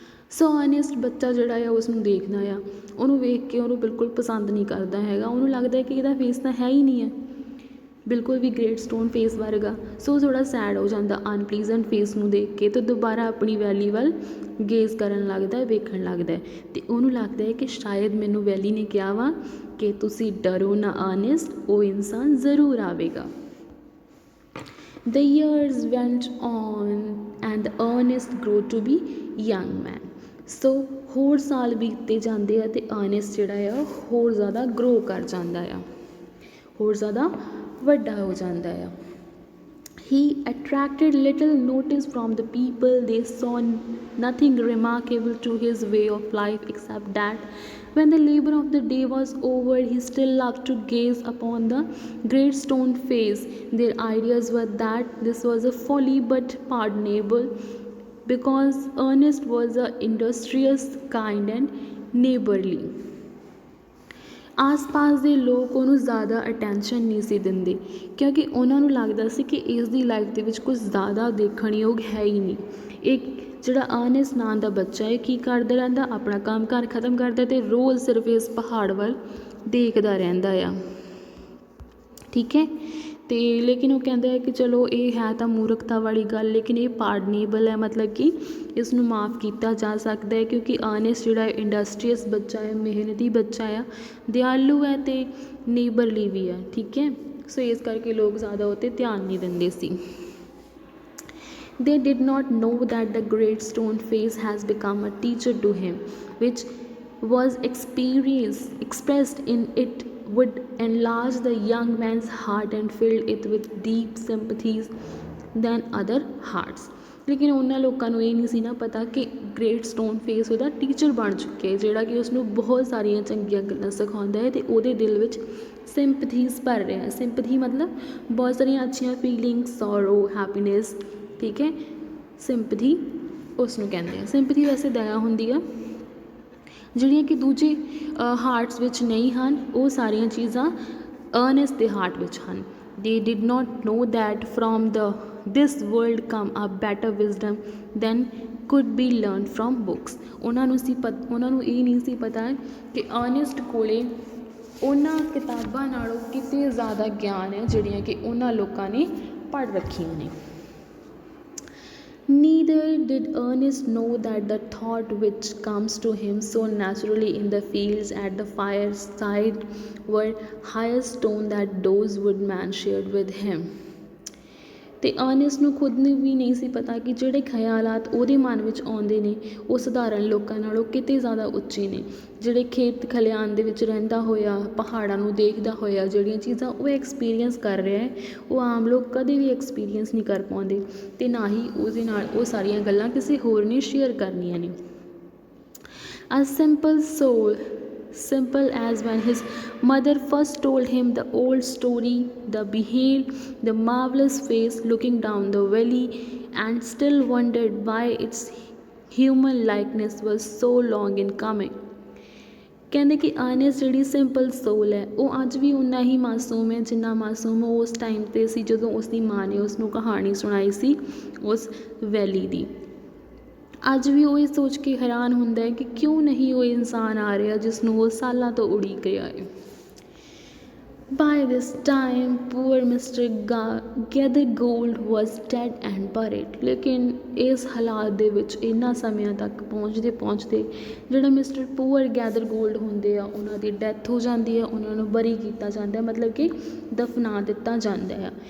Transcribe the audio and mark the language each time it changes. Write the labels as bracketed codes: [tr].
[pa] ਸੋ Ernst ਬੱਚਾ ਜਿਹੜਾ ਆ ਉਸ ਨੂੰ ਦੇਖਦਾ ਆ, ਉਹਨੂੰ ਵੇਖ ਕੇ ਉਹਨੂੰ ਬਿਲਕੁਲ ਪਸੰਦ ਨਹੀਂ ਕਰਦਾ ਹੈਗਾ। ਉਹਨੂੰ ਲੱਗਦਾ ਕਿ ਇਹਦਾ ਫੇਸ ਤਾਂ ਹੈ ਹੀ ਨਹੀਂ ਹੈ, ਬਿਲਕੁਲ ਵੀ ਗ੍ਰੇਟ ਸਟੋਨ ਫੇਸ ਵਰਗਾ। ਸੋ ਥੋੜ੍ਹਾ ਸੈਡ ਹੋ ਜਾਂਦਾ ਅਨਪਲੀਜ਼ੈਂਟ ਫੇਸ ਨੂੰ ਦੇਖ ਕੇ, ਅਤੇ ਦੁਬਾਰਾ ਆਪਣੀ ਵੈਲੀ ਵੱਲ ਗੇਜ਼ ਕਰਨ ਲੱਗਦਾ, ਵੇਖਣ ਲੱਗਦਾ, ਅਤੇ ਉਹਨੂੰ ਲੱਗਦਾ ਹੈ ਕਿ ਸ਼ਾਇਦ ਮੈਨੂੰ ਵੈਲੀ ਨੇ ਕਿਹਾ ਵਾ ਕਿ ਤੁਸੀਂ ਡਰੋ ਨਾ ਅਰਨੈਸਟ, ਉਹ ਇਨਸਾਨ ਜ਼ਰੂਰ ਆਵੇਗਾ। [en] The years went on and Ernest grew to be young man. [pa] ਸੋ ਹੋਰ ਸਾਲ ਬੀਤਦੇ ਜਾਂਦੇ ਆ ਅਤੇ ਅਰਨੈਸਟ ਜਿਹੜਾ ਆ ਹੋਰ ਜ਼ਿਆਦਾ ਗਰੋ ਕਰ ਜਾਂਦਾ ਆ, ਹੋਰ ਜ਼ਿਆਦਾ ਵੱਡਾ ਹੋ ਜਾਂਦਾ ਆ। [en] He attracted little notice from the people. They saw nothing remarkable to his way of life except that when the labor of the day was over, he still loved to gaze upon the great stone face. Their ideas were that this was a folly but pardonable, because Ernest was a industrious, kind and neighborly. [pa] ਆਸ-ਪਾਸ ਦੇ ਲੋਕ ਉਹਨੂੰ ਜ਼ਿਆਦਾ attention ਨਹੀਂ ਸੀ ਦਿੰਦੇ, ਕਿਉਂਕਿ ਉਹਨਾਂ ਨੂੰ ਲੱਗਦਾ ਸੀ ਕਿ ਇਸ ਦੀ ਲਾਈਫ ਦੇ ਵਿੱਚ ਕੁਝ ਜ਼ਿਆਦਾ ਦੇਖਣ ਯੋਗ ਹੈ ਹੀ ਨਹੀਂ। ਇਹ ਜਿਹੜਾ ਅਰਨੈਸਟ ਨਾਂ ਦਾ ਬੱਚਾ ਹੈ ਕੀ ਕਰਦਾ ਰਹਿੰਦਾ, ਆਪਣਾ ਕੰਮ ਕਾਰ ਖ਼ਤਮ ਕਰਦਾ ਅਤੇ ਰੋਜ਼ ਸਿਰਫ ਇਸ ਪਹਾੜ ਵੱਲ ਦੇਖਦਾ ਰਹਿੰਦਾ ਆ, ਠੀਕ ਹੈ। ਅਤੇ ਲੇਕਿਨ ਉਹ ਕਹਿੰਦਾ ਹੈ ਕਿ ਚਲੋ ਇਹ ਹੈ ਤਾਂ ਮੂਰਖਤਾ ਵਾਲੀ ਗੱਲ, ਲੇਕਿਨ ਇਹ ਪਾਰਡਨੇਬਲ ਹੈ, ਮਤਲਬ ਕਿ ਇਸ ਨੂੰ ਮਾफ़ ਕੀਤਾ ਜਾ ਸਕਦਾ ਹੈ, ਕਿਉਂਕਿ ਅਰਨੈਸਟ ਜਿਹੜਾ ਇੰਡਸਟਰੀਅਸ ਬੱਚਾ ਹੈ, ਮਿਹਨਤੀ ਬੱਚਾ ਆ, ਦਿਆਲੂ ਹੈ ਅਤੇ ਨੇਬਰਲੀ ਵੀ ਹੈ, ਠੀਕ ਹੈ। ਸੋ ਇਸ ਕਰਕੇ ਲੋਕ ਜ਼ਿਆਦਾ ਉਹ 'ਤੇ ਧਿਆਨ ਨਹੀਂ ਦਿੰਦੇ ਸੀ। [en] They did not know that the great stone face has become a teacher to him, which was expressed in it would enlarge the young man's heart and filled it with deep sympathies than other hearts. [pa] ਲੇਕਿਨ ਉਹਨਾਂ ਲੋਕਾਂ ਨੂੰ ਇਹ ਨਹੀਂ ਸੀ ਨਾ ਪਤਾ ਕਿ great stone face ਉਹਦਾ ਟੀਚਰ ਬਣ ਚੁੱਕਿਆ, ਜਿਹੜਾ ਕਿ ਉਸਨੂੰ ਬਹੁਤ ਸਾਰੀਆਂ ਚੰਗੀਆਂ ਗੱਲਾਂ ਸਿਖਾਉਂਦਾ ਹੈ ਅਤੇ ਉਹਦੇ ਦਿਲ ਵਿੱਚ ਸਿੰਪਥੀਜ਼ ਭਰ ਰਿਹਾ। ਸਿੰਪਥੀ ਮਤਲਬ ਬਹੁਤ ਸਾਰੀਆਂ ਅੱਛੀਆਂ ਫੀਲਿੰਗਸ, ਸੌਰੋ, ਹੈਪੀਨੈਸ, ਠੀਕ ਹੈ। ਸਿੰਪਥੀ ਉਸ ਨੂੰ ਕਹਿੰਦੇ ਆ। ਸਿੰਪਥੀ ਵੈਸੇ ਦਇਆ ਹੁੰਦੀ ਆ, ਜਿਹੜੀਆਂ ਕਿ ਦੂਜੇ ਹਾਰਟਸ ਵਿੱਚ ਨਹੀਂ ਹਨ, ਉਹ ਸਾਰੀਆਂ ਚੀਜ਼ਾਂ ਅਰਨੈਸਟ ਦੇ ਹਾਰਟ ਵਿੱਚ ਹਨ। [en] They did not know that from this world come a better wisdom than could be learned from books. [pa] ਉਹਨਾਂ ਨੂੰ ਇਹ ਨਹੀਂ ਸੀ ਪਤਾ ਕਿ ਅਰਨੈਸਟ ਕੋਲੇ ਉਹਨਾਂ ਕਿਤਾਬਾਂ ਨਾਲੋਂ ਕਿਤੇ ਜ਼ਿਆਦਾ ਗਿਆਨ ਹੈ ਜਿਹੜੀਆਂ ਕਿ ਉਹਨਾਂ ਲੋਕਾਂ ਨੇ ਪੜ੍ਹ ਰੱਖੀਆਂ ਨੇ। [en] Neither did Ernest know that the thought which comes to him so naturally in the fields at the fireside were higher stone that those woodmen shared with him. [pa] ਅਤੇ ਅਰਨੈਸਟ ਨੂੰ ਖੁਦ ਨੂੰ ਵੀ ਨਹੀਂ ਸੀ ਪਤਾ ਕਿ ਜਿਹੜੇ ਖਿਆਲਾਤ ਉਹਦੇ ਮਨ ਵਿੱਚ ਆਉਂਦੇ ਨੇ ਉਹ ਸਧਾਰਨ ਲੋਕਾਂ ਨਾਲੋਂ ਕਿਤੇ ਜ਼ਿਆਦਾ ਉੱਚੇ ਨੇ। ਜਿਹੜੇ ਖੇਤ ਖਲਿਆਣ ਦੇ ਵਿੱਚ ਰਹਿੰਦਾ ਹੋਇਆ, ਪਹਾੜਾਂ ਨੂੰ ਦੇਖਦਾ ਹੋਇਆ, ਜਿਹੜੀਆਂ ਚੀਜ਼ਾਂ ਉਹ ਐਕਸਪੀਰੀਅੰਸ ਕਰ ਰਿਹਾ ਹੈ, ਉਹ ਆਮ ਲੋਕ ਕਦੇ ਵੀ ਐਕਸਪੀਰੀਅੰਸ ਨਹੀਂ ਕਰ ਪਾਉਂਦੇ, ਅਤੇ ਨਾ ਹੀ ਉਹਦੇ ਨਾਲ ਉਹ ਸਾਰੀਆਂ ਗੱਲਾਂ ਕਿਸੇ ਹੋਰ ਨੇ ਸ਼ੇਅਰ ਕਰਨੀਆਂ ਨੇ। [en] A simple soul, simple as when his mother first told him the old story, beheld the marvelous face looking down the valley and still wondered why its human likeness was so long in coming. [pa] ਕਹਿੰਦੇ ਕਿ Ernst ਜਿਹੜੀ simple ਸੋਲ ਹੈ ਉਹ ਅੱਜ ਵੀ ਉਨਾ ਹੀ ਮਾਸੂਮ ਹੈ ਜਿੰਨਾ ਮਾਸੂਮ ਉਹ ਉਸ ਟਾਈਮ 'ਤੇ ਸੀ ਜਦੋਂ ਉਸਦੀ ਮਾਂ ਨੇ ਉਸਨੂੰ ਕਹਾਣੀ ਸੁਣਾਈ ਸੀ ਉਸ ਵੈਲੀ ਦੀ। ਅੱਜ ਵੀ ਉਹ ਇਹ ਸੋਚ ਕੇ ਹੈਰਾਨ ਹੁੰਦਾ ਹੈ ਕਿ ਕਿਉਂ ਨਹੀਂ ਉਹ ਇਨਸਾਨ ਆ ਰਿਹਾ ਜਿਸ ਨੂੰ ਉਹ ਸਾਲਾਂ ਤੋਂ ਉਡੀਕ ਰਿਹਾ ਹੈ। [en] By this time poor Mr. Gathergold was dead and buried. [pa] ਲੇਕਿਨ ਇਸ ਹਾਲਾਤ ਦੇ ਵਿੱਚ ਇਹਨਾਂ ਸਮਿਆਂ ਤੱਕ ਪਹੁੰਚਦੇ ਜਿਹੜਾ ਮਿਸਟਰ ਪੂਅਰ ਗੈਦਰਗੋਲਡ ਹੁੰਦੇ ਆ ਉਹਨਾਂ ਦੀ ਡੈਥ ਹੋ ਜਾਂਦੀ ਹੈ, ਉਹਨਾਂ ਨੂੰ ਬਰੀ ਕੀਤਾ ਜਾਂਦਾ, ਮਤਲਬ ਕਿ ਦਫਨਾ ਦਿੱਤਾ ਜਾਂਦਾ ਆ।